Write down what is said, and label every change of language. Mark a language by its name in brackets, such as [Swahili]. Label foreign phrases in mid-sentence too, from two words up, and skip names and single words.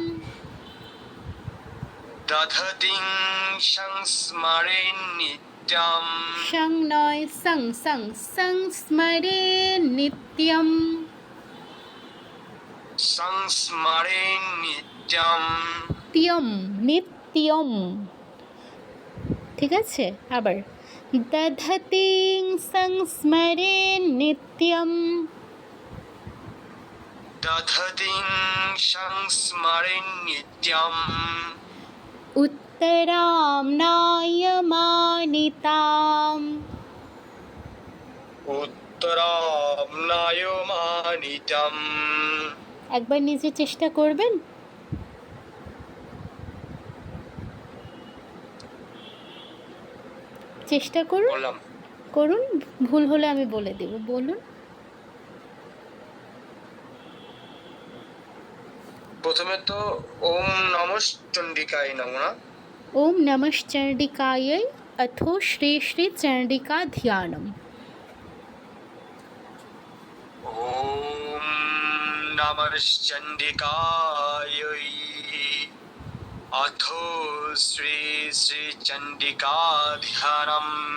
[Sanskrit] दधतीं संस्मरे नित्यम् शं नय सं सं संस्मरे नित्यम् संस्मरे नित्यम् त्यम নিত্যম। [Bangla] ঠিক আছে, আবার [Sanskrit] দধতিং সংস্মরে নিত্যম दधतीं संस्मरे नित्यम् उत्तरां नायमानिताम् उत्तराम्नायमानितम् [Bangla] একবার নিজে চেষ্টা করবেন। চেষ্টা করুন বললাম করুন, ভুল হলে আমি বলে দেব, বলুন। প্রথমে তো [Sanskrit] ওম নমঃ চণ্ডিকায় নমঃ না ओम नमः चंडिकायै अथो श्री श्री चंडिका ध्यानम। ओम नमः चण्डिकाय अथो श्री श्री चण्डिका ध्यानम्